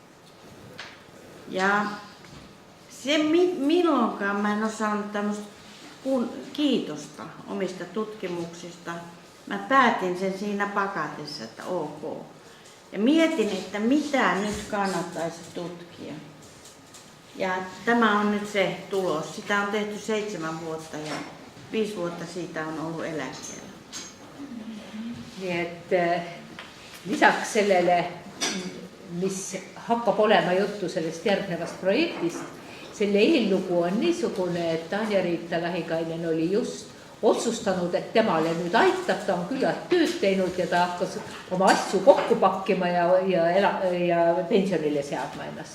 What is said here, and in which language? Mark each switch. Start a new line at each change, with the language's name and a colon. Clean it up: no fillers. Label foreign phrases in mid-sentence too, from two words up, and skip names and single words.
Finnish: Ja se milloinkaan mä en ole saanut tämmöistä kiitosta omista tutkimuksista. Mä päätin sen siinä pakatessa, että ok. Ja mietin, että mitä nyt kannattaisi tutkia. Ja tämä on nyt se tulos. Sitä on tehty 7 vuotta ja 5 vuotta siitä on ollut eläkkeellä.
Estonian: Nii et lisaks sellele, mis hakkab olema juttu sellest järgnevast projektist, selle eellugu on niisugune, et Tanja-Riita Lahikainen oli just otsustanud, et temale nüüd aitab, ta on küllalt tööd teinud ja ta hakkas oma asju kokku pakkima ja pensionile seadma ennast.